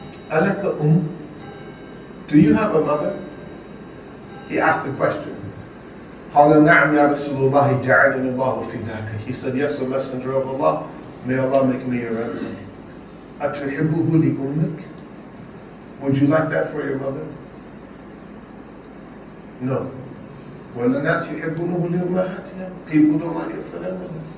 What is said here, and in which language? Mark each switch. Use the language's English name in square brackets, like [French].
[English] Alaka do you have a mother? He asked a question. [Arabic] قال نعم يا رسول الله جعلني الله فداك. [English] He said, yes, O Messenger of Allah, may Allah make me your ransom. [Arabic] أتحبه لأمك? [English] Would you like that for your mother? No. [Arabic] وَالنَّاسُ يُحِبُّونَهُ لِأُمَّهَاتِهِمْ. [English] People don't like it for their mothers.